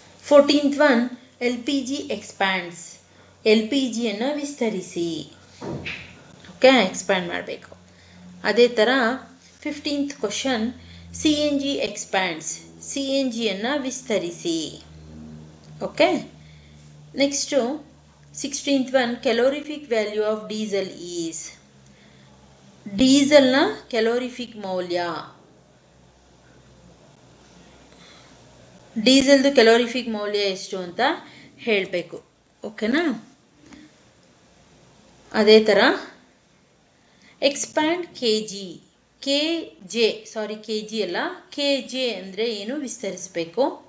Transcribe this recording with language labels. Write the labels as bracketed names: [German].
[English] 14th one, LPG expands. [Kannada] LPGಯನ್ನು ವಿಸ್ತರಿಸಿ. Okay, expand ಮಾಡಬೇಕು. ಅದೇ ಥರ 15th ಕ್ವಶನ್. [English] CNG expands. [Kannada] CNGಯನ್ನು ವಿಸ್ತರಿಸಿ. [English] Okay, next 16th one, calorific value of diesel is. [Kannada] ಡೀಸೆಲ್ನ calorific ಮೌಲ್ಯ, ಡೀಸೆಲ್ದು calorific ಮೌಲ್ಯ ಎಷ್ಟು ಅಂತ ಹೇಳಬೇಕು. ಓಕೆನಾ? ಅದೇ ಥರ ಎಕ್ಸ್ಪ್ಯಾಂಡ್ KG, KG ಅಲ್ಲ, KJ ಅಂದರೆ ಏನು? ವಿಸ್ತರಿಸಬೇಕು.